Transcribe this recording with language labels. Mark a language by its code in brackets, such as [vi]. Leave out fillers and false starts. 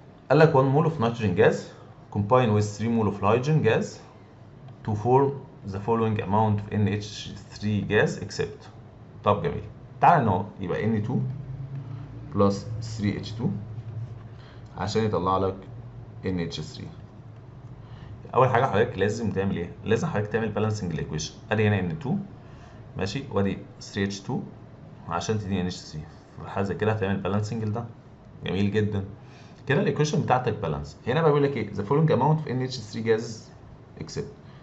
[ar] قال لك [en] 1 mole of nitrogen gas combine with 3 mole of hydrogen gas to form the following amount of NH3 gas except. [ar] طب جميل. تعالى نقول يبقى N2 plus 3H2 عشان يطلع لك NH3. اول حاجه حضرتك لازم تعمل ايه؟ لازم حضرتك تعمل بالانسنج الايكويشن. ادي هنا N2 ماشي، وادي 3H2 عشان تديني NH3. في حاجه زي كده هتعمل بالانسنج لده. جميل جدا كده، الايكويشن بتاعتك بالانس. هنا بقى بيقول لك ايه؟ [en] the following amount of NH3 gas except.